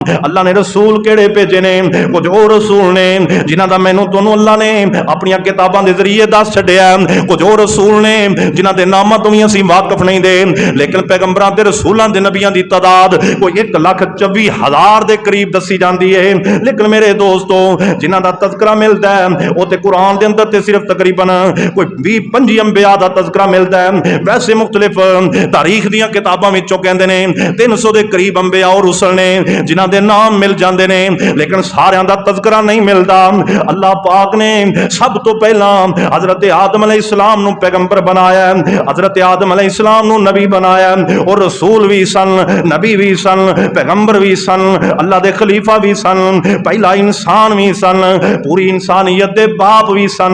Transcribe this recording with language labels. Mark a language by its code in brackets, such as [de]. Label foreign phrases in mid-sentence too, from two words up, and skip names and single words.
[pa] اللہ نے رسول کیڑے بھیجے نے؟ کچھ اور رسول نے جنہاں دا مینوں تانوں اللہ نے اپنی کتاباں دے ذریعے دس چھڈیا، کچھ اور رسول نے جنہاں دے ناماں تو بھی اسی واقف نہیں دے، لیکن پیغمبراں تے رسولاں دے نبیاں دی تعداد کوئی 1,24,000 دے قریب دسی جاندی ہے۔ لیکن میرے دوستو جنہاں دا تذکرہ ملدا ہے وہ تے قرآن دے اندر تے صرف تقریباً کوئی 20-25 انبیاء دا تذکرہ ملدا ہے۔ ویسے مختلف تاریخ دیاں کتاباں وچوں کہندے نے 300 دے قریب انبیاء اور رسل نے جنہاں دے نام مل جاندے نے، لیکن ساریاں دا تذکرہ نہیں ملدا۔ اللہ پاک نے سب تو پہلا حضرت آدم علیہ السلام نو پیغمبر بنایا، حضرت آدم علیہ السلام نو نبی بنایا، اور رسول بھی سن، نبی بھی سن، پیغمبر بھی سن، اللہ دے خلیفہ بھی سن، پہلا انسان بھی سن، پوری انسانیت دے باپ بھی سن۔